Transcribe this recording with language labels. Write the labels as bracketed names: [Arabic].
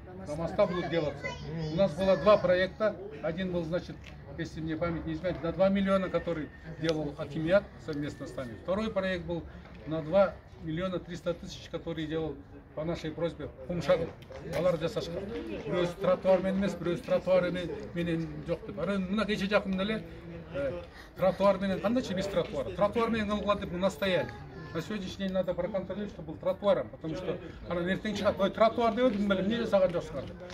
[Russian] До моста будут делаться. У нас было 2 проекта. Один был, значит, если мне память не изменяет, на 2 миллиона, который делал Акимиат совместно с нами. Второй проект был на 2 миллиона 300 тысяч, который делал по нашей просьбе Кумшагы. [Kyrgyz] Алар жасашкан. Бирөөсү тротуар менен эмес, бирөөсү тротуар менен жок деп. Мына кече жакында эле тротуар менен кандайчы [Russian] без тротуара? [Kyrgyz] Тротуар менен кылгыла деп настояли. [Russian] На сегодняшний день надо проконтролировать, чтобы был тротуаром, потому что она [Kyrgyz] ертең чыгат, ой, тротуар деп едим беле, эмне жасаган жоксуңар деп.